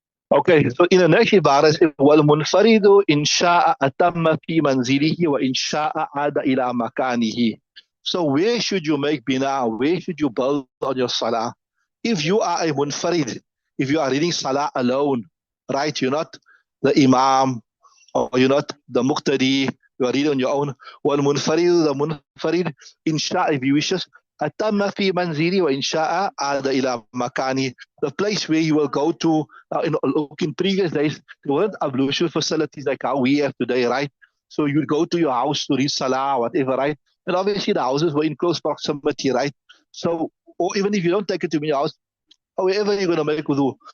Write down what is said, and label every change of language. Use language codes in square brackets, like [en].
[en] Okay, so in the next ibara, [ar] وَالْمُنْفَرِدُ إِنْ شَاءَ أَتَمَّ فِي مَنْزِلِهِ وَإِنْ شَاءَ عَادَ إِلَى مَكَانِهِ. [en] So where should you make bina? Where should you build on your salah? If you are a munfarid, if you are reading salah alone, right, you're not the imam or you're not the muqtadi, you are reading on your own. [ar] وَالْمُنْفَرِدُ, the munfarid, إِنْ شَاءَ, [en] if he wishes, [ar] أَتَمَّ فِي مَنْزِلِهِ وَإِنْ شَاءَ عَادَ إِلَى مَكَانِهِ. [en] The place where you will go to. In previous days, there weren't ablution facilities like how we have today, right? So you'd go to your house to read salah, whatever, right? And obviously the houses were in close proximity, right? So, or even if you don't take it to your house, however you're going to make wudu.